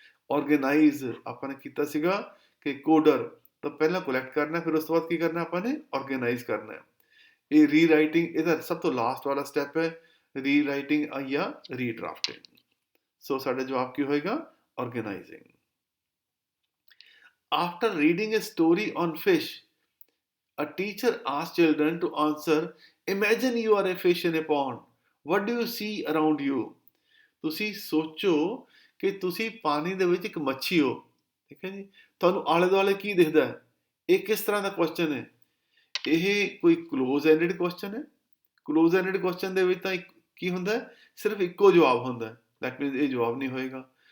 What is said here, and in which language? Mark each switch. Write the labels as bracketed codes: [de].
[pa] Organise ਆਪਾਂ ਨੇ ਕੀਤਾ ਸੀਗਾ ਕਿ ਕੋਡਰ ਤਾਂ ਪਹਿਲਾਂ ਕਲੈਕਟ ਕਰਨਾ, ਫਿਰ ਉਸ ਤੋਂ ਬਾਅਦ ਕੀ ਕਰਨਾ ਆਪਾਂ ਨੇ, ਆਰਗੇਨਾਈਜ਼ ਕਰਨਾ ਹੈ। ਇਹ ਰੀਰਾਈਟਿੰਗ ਇਹਦਾ ਸਭ ਤੋਂ ਲਾਸਟ ਵਾਲਾ ਸਟੈਪ ਹੈ, ਰੀਰਾਈਟਿੰਗ ਜਾਂ ਰੀਡਰਾਫਟਿੰਗ। ਸੋ ਸਾਡਾ ਜਵਾਬ ਕੀ ਹੋਏਗਾ, organising. [en] After reading a story on fish, a teacher asks children to answer, imagine you are a fish in a pond, what do you see around you? [pa] ਤੁਸੀਂ ਸੋਚੋ ਕਿ ਤੁਸੀਂ ਪਾਣੀ ਦੇ ਵਿੱਚ ਇੱਕ ਮੱਛੀ ਹੋ, ਠੀਕ ਹੈ ਜੀ, ਤੁਹਾਨੂੰ ਆਲੇ ਦੁਆਲੇ ਕੀ ਦਿਖਦਾ ਹੈ। ਇਹ ਕਿਸ ਤਰ੍ਹਾਂ ਦਾ ਕੁਐਸਚਨ ਹੈ, ਇਹ ਕੋਈ ਕਲੋਜ਼ ਐਂਡਡ ਕੁਐਸਚਨ ਹੈ। ਕਲੋਜ਼ ਐਂਡਡ ਕੁਐਸਚਨ ਦੇ ਵਿੱਚ ਤਾਂ ਕੀ ਹੁੰਦਾ ਹੈ, ਸਿਰਫ ਇੱਕੋ ਜਵਾਬ ਹੁੰਦਾ, ਦੈਟ ਮੀਨਸ ਇਹ ਜਵਾਬ ਨਹੀਂ ਹੋਏਗਾ।